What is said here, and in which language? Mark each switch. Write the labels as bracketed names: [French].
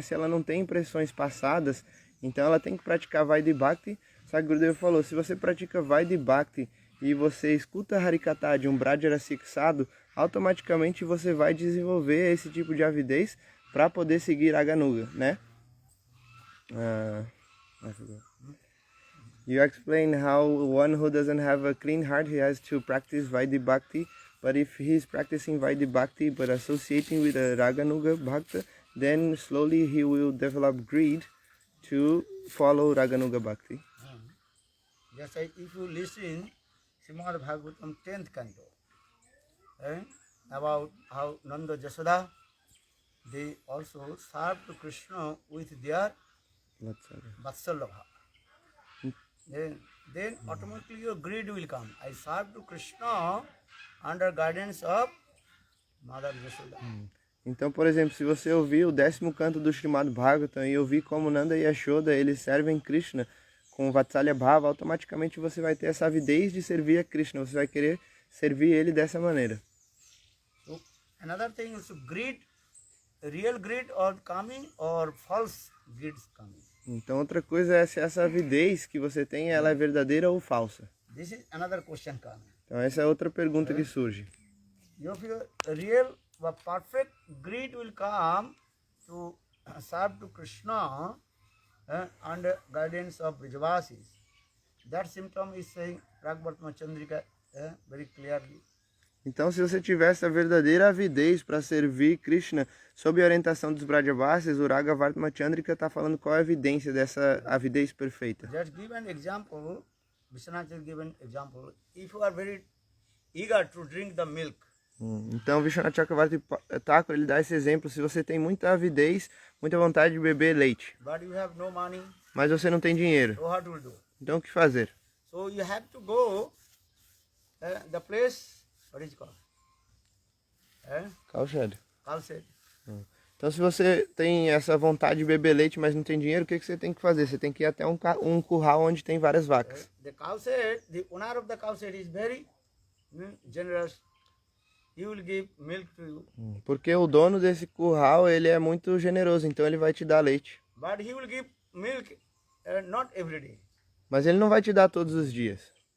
[Portuguese] Se ela não tem impressões passadas, então ela tem que praticar Vaidhi Bhakti. Só que Gurudeva falou, se você pratica Vaidhi Bhakti e você escuta Harikatha de um Brajrasik sadhu, automaticamente você vai desenvolver esse tipo de avidez para poder seguir Raganuga, né? [English] I forgot. You explain how one who doesn't have a clean heart, he has to practice Vaidhi Bhakti, but if he is practicing Vaidhi Bhakti but associating with a Raganuga Bhakta, then slowly he will develop greed to follow Raganuga Bhakti. Just like if you listen Srimad Bhagavatam 10th canto, about how Nanda Jasoda, they also served to Krishna with their Vatsalabha. Then automatically your greed will come. I serve to Krishna under guidance of Mother Jasoda. [Portuguese] Então, por exemplo, se você ouvir o 10º canto do Srimad Bhagavatam e ouvir como Nanda e Yashoda, eles servem Krishna com Vatsalya Bhava, automaticamente você vai ter essa avidez de servir a Krishna, você vai querer servir ele dessa maneira. [English] So, another thing is greed, real greed or coming or false greed is coming. [Portuguese] Então, outra coisa é se essa avidez que você tem, ela é verdadeira ou falsa. [English] This is another question coming. [Portuguese] Então, essa é outra pergunta que surge. [English] If your real or perfect greed will come to serve to Krishna under guidance of Brijavasis, that symptom is saying Ragvartma Chandrika very clearly. [Portuguese] Então, se você tiver essa verdadeira avidez para servir Krishna sob a orientação dos Brajavasis, o Ragavartma Chandrika está falando qual é a evidência dessa avidez perfeita. [English] Just give an example, Vishwanath has given example. If you are very eager to drink the milk, [Portuguese] Então, Vishwanath Chakravarti Thakur, ele dá esse exemplo, se você tem muita avidez, muita vontade de beber leite, [English] but you have no money, [Portuguese] mas você não tem dinheiro, [English] so what to do? [Portuguese] então o que fazer? [English] So you have to go the place, what is it called? Cowshed. Kalset. [Portuguese] Então, se você tem essa vontade de beber leite, mas não tem dinheiro, o que você tem que fazer? Você tem que ir até um curral onde tem várias vacas. [English] The Kalset, the owner of the Kalset is very generous. He will give milk to you, [Portuguese] Porque o dono desse curral, ele é muito generoso, então ele vai te dar leite. [English] but he will give milk not every day. [Portuguese] Mas ele não vai te dar todos os dias.